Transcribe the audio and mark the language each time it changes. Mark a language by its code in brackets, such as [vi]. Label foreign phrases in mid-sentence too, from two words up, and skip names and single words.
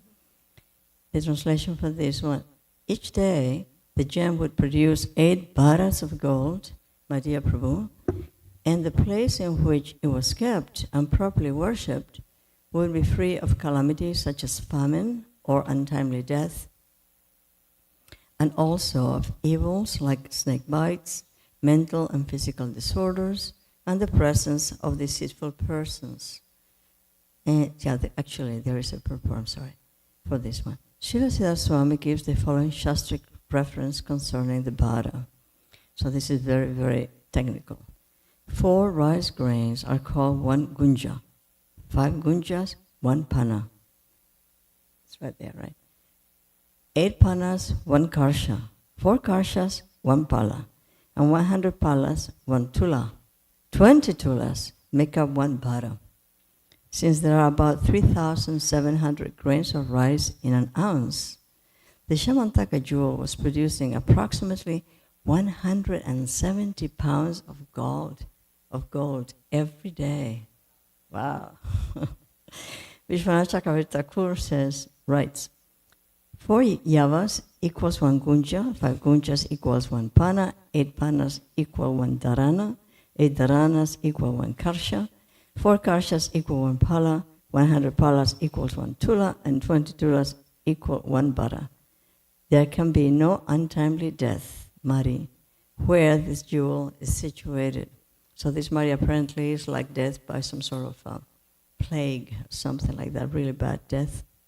[en] The translation for this one. Each day, the gem would produce 8 bharas of gold, my dear Prabhu, and the place in which it was kept and properly worshipped would be free of calamities such as famine or untimely death, and also of evils like snake bites, mental and physical disorders, and the presence of deceitful persons. And actually, there is a purport, for this one. Srila Siddhar Swami gives the following Shastric reference concerning the bhara. So this is very, very technical. 4 rice grains are called 1 gunja. 5 gunjas, 1 pana. It's right there, right? 8 panas, 1 karsha. 4 karshas, 1 pala. And 100 palas, 1 tula. 20 tulas make up 1 bhara. Since there are about 3,700 grains of rice in an ounce, the Shamantaka jewel was producing approximately 170 pounds of gold every day. Wow. Vishwanath Chakravarti Thakur writes, 4 yavas equals 1 gunja, 5 gunjas equals 1 pana, 8 panas equal 1 dharana, 8 dharanas equal 1 karsha, 4 karshas equal 1 pala, 100 palas equals 1 tula, and 20 tulas equal 1 bara. There can be no untimely death, Mari, where this jewel is situated. So this Mari apparently is like death by some sort of plague, something like that, really bad death.